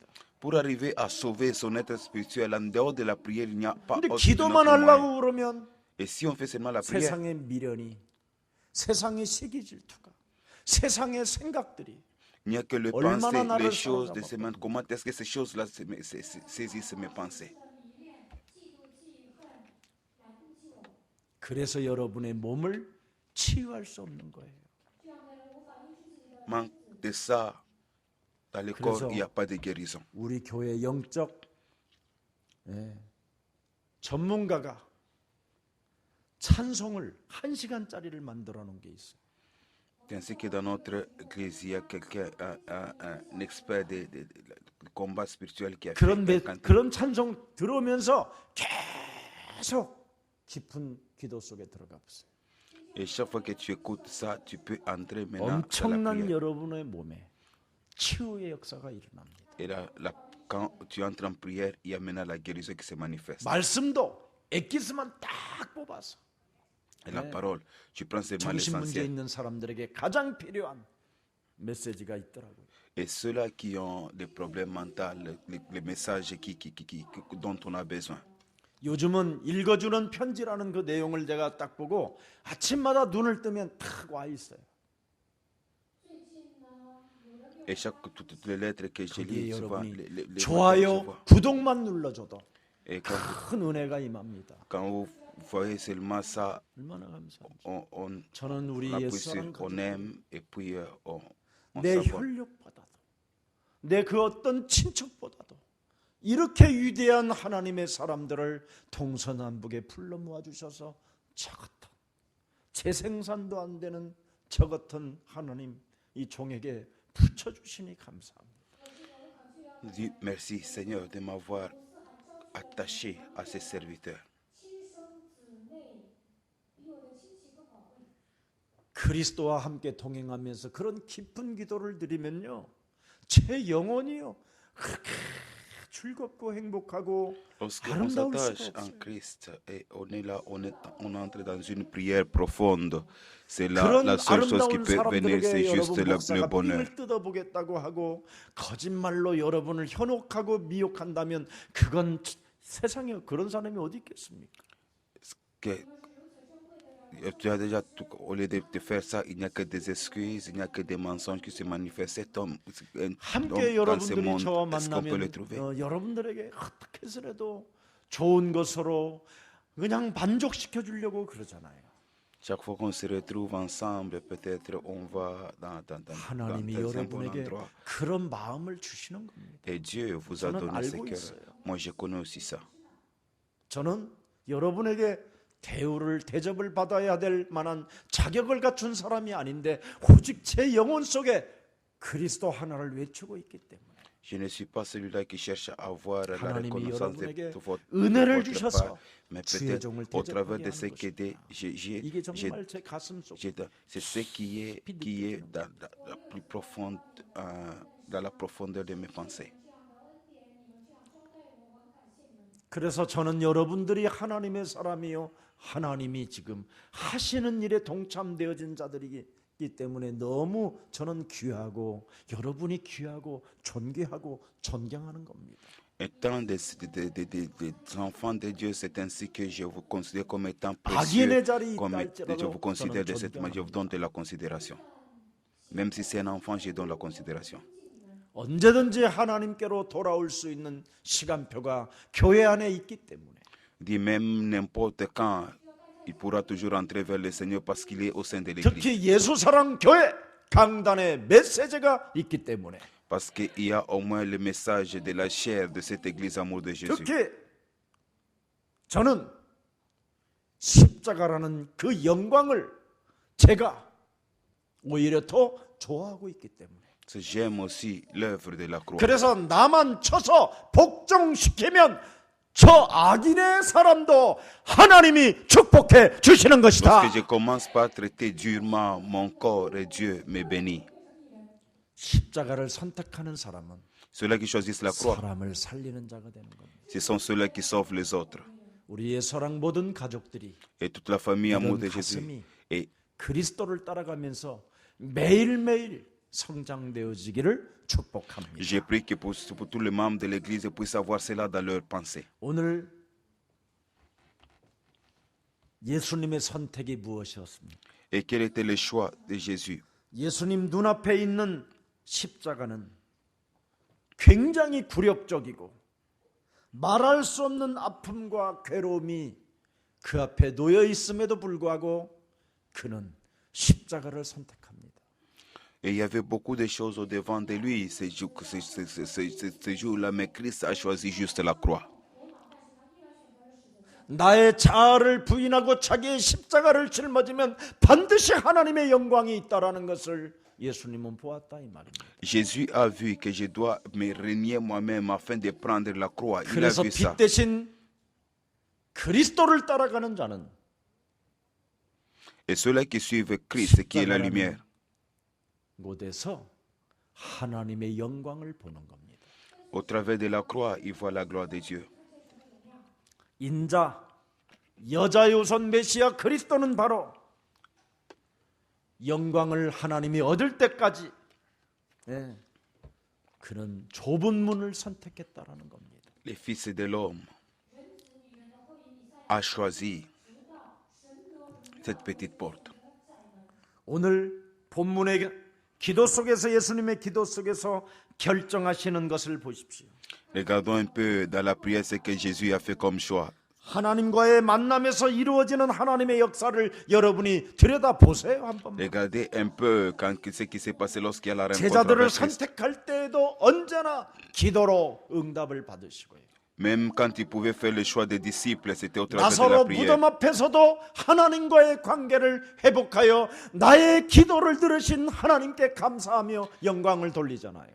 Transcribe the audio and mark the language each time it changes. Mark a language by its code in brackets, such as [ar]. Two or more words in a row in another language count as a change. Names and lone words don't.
[fr] Pour arriver à sauver son être spirituel, en dehors de la prière, il n'y a pas [ko] 근데 [fr] autre [ko] 기도만 [fr] moyen. [ko] 하려고 그러면 [fr] Et si on fait seulement la prière, [ko] 세상의 미련이, 세상의 시기 질투가, 세상의 생각들이 [fr] il n'y a que le [ko] 얼마나 [fr] pensée, [ko] 나를 [fr] les choses de [ko] 사랑하고 [fr] ce monde. Comment est-ce que ces choses-là saisissent mes pensées? [ko] 그래서 여러분의 몸을 치유할 수 없는 거예요. [fr] Manque de ça, dans le corps, [ko] 그래서 [fr] il n'y a pas de guérison. [ko] 우리 교회 영적 전문가가 찬송을 1시간짜리를 만들어 놓은 게 있어요. [fr] Ainsi que dans notre église, il y a quelqu'un, un expert de combat spirituel qui a fait [ko] 그런 [fr] un cantique. [ko] 찬송 들으면서 계속 깊은 기도 속에 들어가 보세요. [fr] Et chaque fois que tu écoutes ça, tu peux entrer maintenant dans la [ko] 엄청난 [fr] prière. [ko] 여러분의 몸에 치유의 역사가 일어납니다. [fr] Et quand tu entres en prière, il y a maintenant la guérison qui se manifeste. [ko] 말씀도 엑기스만 딱 뽑아서 [fr] Et la parole, tu prends seulement [ko] 정신 문제 [fr] l'essentiel. [ko] 있는 사람들에게 가장 필요한 메시지가 있더라고요. [fr] Et ceux-là qui ont des problèmes mentaux, les messages dont on a besoin. [ko] 요즘은 읽어주는 편지라는 그 내용을 제가 딱 보고 아침마다 눈을 뜨면 탁 와 있어요. [fr] Et toutes les lettres que je [ko] 거기에 [fr] lis, souvent, [ko] 여러분이 [fr] les matins, je [ko] 좋아요, [fr] vois. [ko] 구독만 눌러줘도 [fr] Et [ko] 큰 은혜가 임합니다. [fr] quand vous voyez seulement ça, [ko] 얼마나 감사합니다. [fr] on [ko] 저는 우리 [fr] appuie [ko] 옛사람 [fr] sur, on aime et puis on [ko] 내 [fr] s'abonne. [ko] 혈육보다도 내 그 어떤 친척보다도 이렇게 위대한 하나님의 사람들을 동서남북에 불러 모아 주셔서 저 같은 재생산도 안 되는 저 같은 하나님 이 종에게 붙여 주시니 감사합니다. [fr] Dis merci Seigneur de m'avoir attaché à ces serviteurs. [ko] 그리스도와 함께 동행하면서 그런 깊은 기도를 드리면요, 제 영혼이요 그렇게 즐겁고 행복하고 [fr] Lorsqu'on [ko] 아름다울 [fr] s'attache [ko] 수가 [fr] en [ko] 없어요. [fr] Christ et on est là, on entre dans une prière profonde. C'est [ko] 그런 [fr] la seule chose qui [ko] 아름다운 [fr] peut venir, c'est [ko] 사람들에게 [fr] juste [ko] 여러분 [fr] le [ko] 목사가 [fr] bonheur. [ko] 삥을 뜯어보겠다고 하고 거짓말로 여러분을 현혹하고 미혹한다면 그건 세상에 그런 사람이 어디 있겠습니까? [fr] Que tu as déjà, au lieu de faire ça, il n'y a que des excuses, il n'y a que des mensonges qui se manifestent. Cet homme, [ko] 함께 [fr] dans ce [ko] 여러분들이 [fr] monde, [ko] 저와 [fr] est-ce qu'on peut le [ko] 만나면 [fr] trouver? [ko] 여러분들에게 어떻게 해서라도 좋은 것으로 그냥 만족시켜 주려고 그러잖아요. [fr] Chaque fois qu'on se retrouve ensemble, peut-être on va dans [ko] 하나님이 [fr] un bon [ko] 여러분에게 [fr] endroit. [ko] 그런 마음을 주시는 겁니다. [fr] Et Dieu vous a [ko] 저는 [fr] donné ce [ko] 알고 [fr] cœur. [ko] 있어요. [fr] Moi, je connais aussi ça. [ko] 저는 여러분에게 대우를 대접을 받아야 될 만한 자격을 갖춘 사람이 아닌데 오직 제 영혼 속에 그리스도 하나를 외치고 있기 때문에 [fr] Je ne suis pas celui-là qui cherche à avoir la [ko] 하나님이 [fr] reconnaissance [ko] 여러분에게 [fr] de votre [ko] 은혜를 [fr] part, [ko] 주셔서 [fr] mais [ko] 주의 [fr] peut-être [ko] 종을 [fr] au travers [ko] 대접하게 [fr] de ce [ko] 하는 [fr] que [ko] 것입니다. 이게 정말 제 가슴 속 [fr] c'est ce qui est dans la plus profonde, dans la profondeur de mes pensées. [ko] 그래서 저는 여러분들이 하나님의 사람이요 하나님이 지금 하시는 일에 동참되어진 자들이기 때문에 너무 저는 귀하고 여러분이 귀하고 존귀하고 존경하는 겁니다. [fr] Étant des enfants de Dieu, c'est ainsi que je vous considère comme étant [ko] 악인의 [fr] précieux, [ko] 자리에 [fr] comme [ko] 있다 [fr] je [ko] 할지라도 [fr] vous considère de [ko] 저는 [fr] cette manière, je vous donne de la considération. Même si c'est un enfant, je donne la considération. [ko] 언제든지 하나님께로 돌아올 수 있는 시간표가 교회 안에 있기 때문에 [fr] Dit même n'importe quand, il pourra toujours entrer vers le Seigneur parce qu'il est au sein de l'Église. [ko] 특히 예수사랑 교회 강단에 메시지가 있기 때문에 [fr] Parce qu'il y a au moins le message de la chair de cette Église amour de Jésus. [ko] 특히 저는 십자가라는 그 영광을 제가 오히려 더 좋아하고 있기 때문에 [fr] J'aime aussi l'œuvre de la croix. [ko] 그래서 나만 쳐서 복종시키면 저 악인의 사람도 하나님이 축복해 주시는 것이다. [fr] Lorsque je commence par traiter durement mon corps et Dieu me bénit. [ko] 십자가를 선택하는 사람은 [fr] Ceux-là qui choisissent la croix, [ko] 사람을 살리는 자가 되는 겁니다. [fr] ce sont ceux-là qui sauvent les autres. [ko] 우리의 사랑 모든 가족들이 [fr] Et toute la famille amour [ko] 이런 [fr] de Jésus. [ko] 가슴이 [fr] Et [ko] 그리스도를 따라가면서 매일매일 성장되어지기를 축복합니다. [fr] j'ai prié que pour tous les membres de l'Église puissent avoir cela dans leur pensée. [ko] 오늘 예수님의 선택이 무엇이었습니까? [fr] Et quel était le choix de Jésus? [ko] 예수님 눈앞에 있는 십자가는 굉장히 굴욕적이고 말할 수 없는 아픔과 괴로움이 그 앞에 놓여 있음에도 불구하고 그는 십자가를 선택합니다. [fr] Et il y avait beaucoup de choses au devant de lui ce jour-là, mais Christ a choisi juste la croix. [ko] 나의 자아를 부인하고 자기의 십자가를 짊어지면 반드시 하나님의 영광이 있다라는 것을 예수님은 보았다 이 말입니다. [fr] Jésus a vu que je dois me renier moi-même afin de prendre la croix. Il a [ko] 그래서 [fr] vu ça. [ko] 빛 대신 그리스도를 따라가는 자는 [fr] Et ceux-là qui suivent Christ, qui est la lumière, [ko] 곳에서 하나님의 영광을 보는 겁니다. [fr] au travers de la croix, ils voient la gloire de Dieu. [ko] 인자, 여자의 우선 메시아 그리스도는 바로 영광을 하나님이 얻을 때까지 그는 좁은 문을 선택했다라는 겁니다. [fr] Le Fils de l'homme a choisi cette petite porte. [ko] 오늘 본문의 기도 속에서 예수님의 기도 속에서 결정하시는 것을 보십시오. [fr] Regardons un peu dans la prière ce que Jésus a fait comme choix. [ko] 하나님과의 만남에서 이루어지는 하나님의 역사를 여러분이 들여다보세요. 한 번만. [fr] Regardez un peu ce qui s'est passé lorsqu'il y a la rencontre [ko] 제자들을 [fr] avec Christ. [ko] 선택할 때에도 언제나 기도로 응답을 받으시고요. [fr] Même quand il pouvait faire le choix des disciples, c'était au travers de [ko] 나사로 [fr] la prière. [ko] 무덤 앞에서도 하나님과의 관계를 회복하여 나의 기도를 들으신 하나님께 감사하며 영광을 돌리잖아요.